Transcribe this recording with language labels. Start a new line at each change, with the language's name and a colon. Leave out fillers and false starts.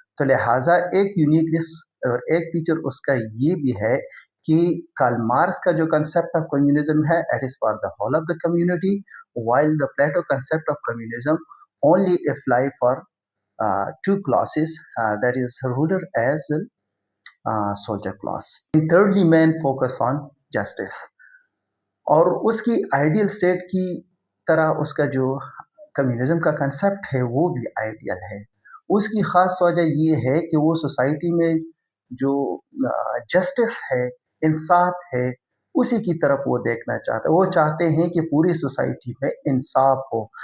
Urdu: تو لہٰذا ایک یونیکنیس اور ایک فیچر اس کا یہ بھی ہے کہ کارل مارکس کا جو کنسیپٹ آف کمیونزم ہے
English: It is for the whole of the community, while the Plato concept of communism only apply for 2 classes, that is ruler as well soldier class. Thirdly, main focus on justice.
Urdu: اور اس کی ideal state کی طرح اس کا جو communism کا concept ہے وہ بھی آئیڈیل ہے. اس کی خاص وجہ یہ ہے کہ وہ سوسائٹی میں جو جسٹس ہے، انصاف ہے، اسی کی طرف وہ دیکھنا چاہتا ہے. وہ چاہتے ہیں کہ پوری سوسائٹی میں انصاف ہو.